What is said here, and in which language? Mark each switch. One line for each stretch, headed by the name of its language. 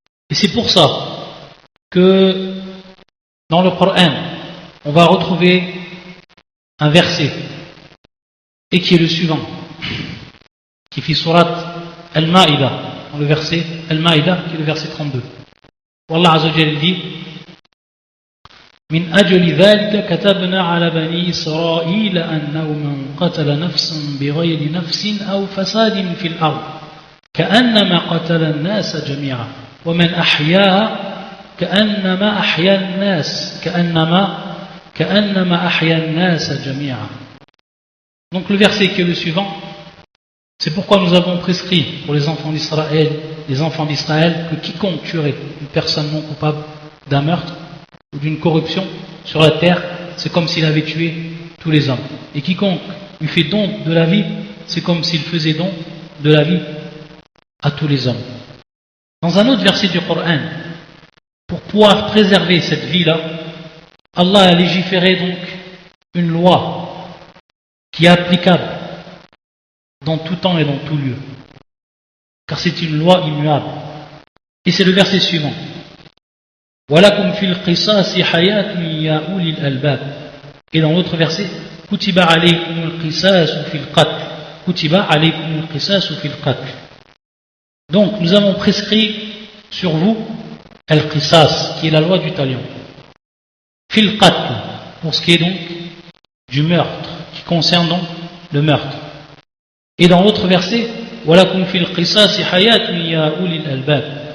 French: Et c'est pour ça que dans le Coran, on va retrouver un verset, et qui est le suivant, qui fait surat Al-Ma'ida, dans le verset Al-Ma'ida, qui est le verset 32.
Arabic: Wallah Azza wa Jalla dit: من أجل ذلك كتبنا على بني إسرائيل أنه من قتل نفسا بغير نفس أو فساد في الأرض كأنما قتل الناس جميعا ومن أحياها كأنما أحيا الناس جميعا.
French: Donc le verset qui est le suivant, c'est pourquoi nous avons prescrit pour les enfants d'Israël, que quiconque tuerait une personne non coupable d'un meurtre ou d'une corruption sur la terre, c'est comme s'il avait tué tous les hommes. Et quiconque lui fait don de la vie, c'est comme s'il faisait don de la vie à tous les hommes. Dans un autre verset du Coran, pour pouvoir préserver cette vie-là, Allah a légiféré donc une loi qui est applicable dans tout temps et dans tout lieu, car c'est une loi immuable. Et c'est le verset suivant:
Arabic: وَلَكُمْ فِي الْقِصَاصِ حَيَاةٌ يَا أُولِي الْأَلْبَابِ.
French: Et dans l'autre verset,
Arabic: كُتِبَ عَلَيْكُمُ الْقِصَاصُ فِي الْقَتْلِ. كُتِبَ عَلَيْكُمُ الْقِصَاصُ فِي الْقَتْلِ.
French: Donc nous avons prescrit sur vous al-qisas, qui est la loi du talion,
Arabic: fil qatl,
French: pour ce qui est donc du meurtre, qui concerne donc le meurtre. Et dans l'autre verset,
Arabic: walakum fil qisas hayatun ya ulil albab.